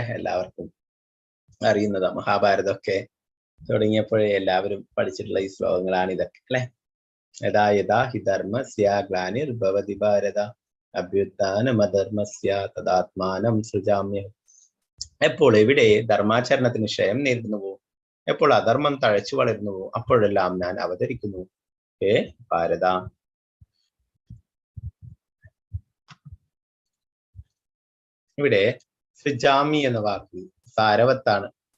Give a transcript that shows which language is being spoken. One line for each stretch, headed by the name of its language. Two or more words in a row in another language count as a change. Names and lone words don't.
Malayalam: എല്ലാവർക്കും അറിയുന്നതാ. മഹാഭാരതമൊക്കെ തുടങ്ങിയപ്പോഴേ എല്ലാവരും പഠിച്ചിട്ടുള്ള ഈ ശ്ലോകങ്ങളാണ് ഇതൊക്കെ, അല്ലെ?
Sanskrit: यथा यथा हि धर्मस्य ग्लानिर्भवति भारत अभ्युत्थानमधर्मस्य तदात्मानं सृजाम्यहम्.
Malayalam: എപ്പോൾ എവിടെ ധർമാചരണത്തിന് ക്ഷയം നേരിടുന്നുവോ, എപ്പോൾ അധർമ്മം തഴച്ചു വളരുന്നുവോ, അപ്പോഴെല്ലാം ഞാൻ അവതരിക്കുന്നു ഹേ ഭാരത. ഇവിടെ സൃജാമി എന്ന വാക്ക് സാരവത്താണ്.